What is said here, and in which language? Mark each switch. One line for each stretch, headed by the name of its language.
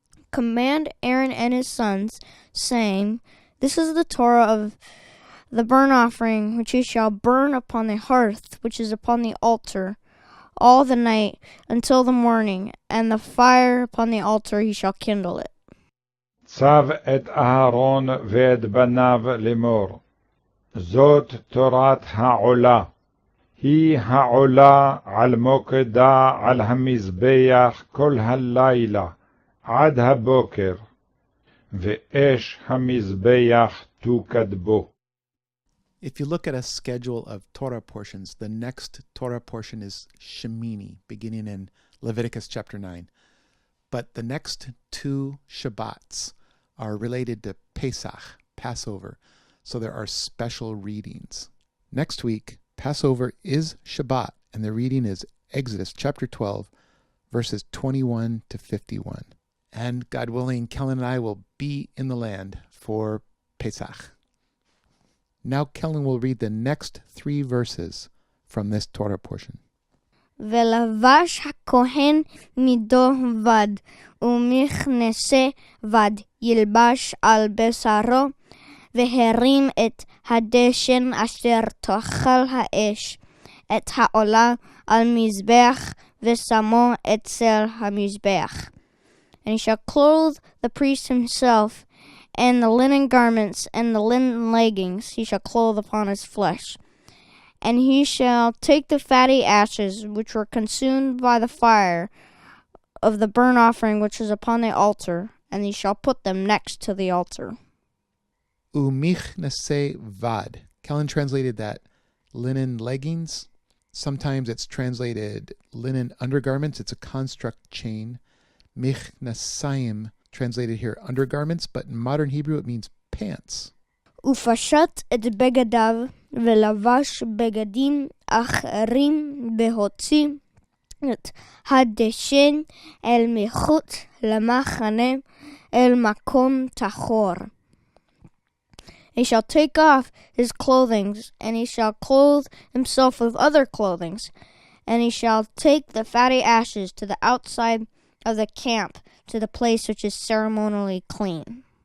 English: Command Aaron and his sons, saying, This is the Torah of the burnt offering, which ye shall burn upon the hearth, which is upon the altar, all the night until the morning, and the fire upon the altar he shall kindle it.
Hebrew: צב את אהרון ואת בניו לאמור, זאת תורת העולה, היא העולה על מוקדה על המזבח כל הלילה, עד הבוקר, ואש המזבח תוקד בו.
English: If you look at a schedule of Torah portions, the next Torah portion is Shemini, beginning in Leviticus chapter 9. But the next two Shabbats are related to Pesach, Passover, so there are special readings. Next week, Passover is Shabbat, and the reading is Exodus chapter 12, verses 21 to 51. And God willing, Kellan and I will be in the land for Pesach. Now Kellan will read the next 3 verses from this Torah portion.
Hebrew: ולבש הכהן מידו בד, ומכנסה בד ילבש על בשרו, והרים את הדשן אשר תאכל האש, את העולה על מזבח, ושמו אצל המזבח.
English: And he shall clothe the priest himself, and the linen garments and the linen leggings he shall clothe upon his flesh. And he shall take the fatty ashes which were consumed by the fire of the burnt offering which is upon the altar, and he shall put them next to the altar.
Hebrew: Umichnase vad.
English: Kellan translated that linen leggings. Sometimes it's translated linen undergarments. It's a construct chain. Michnasayim, translated here undergarments, but in modern Hebrew it means pants.
Hebrew: ופשט את בגדיו, ולבש בגדים אחרים, והוציא את הדשן אל מחוץ למחנה, אל מקום טהור.
English: He shall take off his clothing, and he shall clothe himself with other clothing, and he shall take the fatty ashes to the outside of the camp, to the place which is ceremonially clean.